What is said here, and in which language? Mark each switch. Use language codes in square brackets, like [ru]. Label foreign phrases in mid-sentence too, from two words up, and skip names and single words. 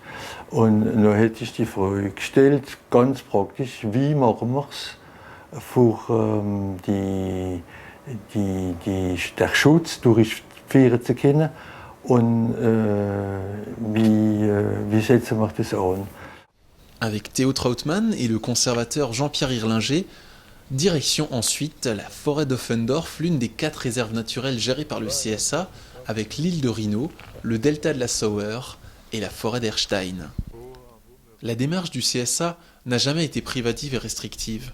[de] Und dann hätte ich die Frage gestellt, ganz praktisch, wie machen wir es für der Schutz durchführen zu können und wie setzen wir das an? [fr] Avec Theo Trottmann et le conservateur Jean-Pierre Irlinger, direction ensuite la forêt d'Offendorf, l'une des 4 réserves naturelles gérées par le CSA, avec l'île de Rhino, le delta de la Sauer et la forêt d'Erstein. La démarche du CSA n'a jamais été privative et restrictive.